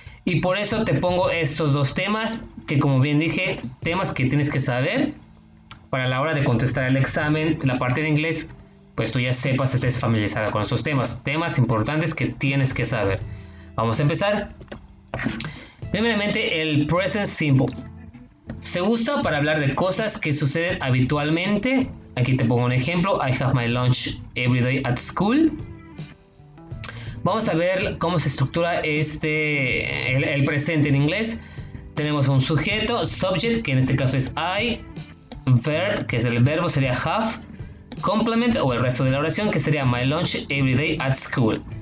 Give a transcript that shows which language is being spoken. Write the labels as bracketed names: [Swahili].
[Spanish] Y por eso te pongo estos dos temas, que como bien dije, temas que tienes que saber para la hora de contestar el examen, la parte de inglés, pues tú ya sepas, estés familiarizada con estos temas importantes que tienes que saber. Vamos a empezar. Primeramente, el Present Simple. Se usa para hablar de cosas que suceden habitualmente. Aquí te pongo un ejemplo. [English] I have my lunch every day at school. [Spanish] Vamos a ver cómo se estructura el presente en inglés. Tenemos un sujeto, subject, que en este caso es I. Verb, que es el verbo, sería have. Complement o el resto de la oración, que sería [English] my lunch every day at school.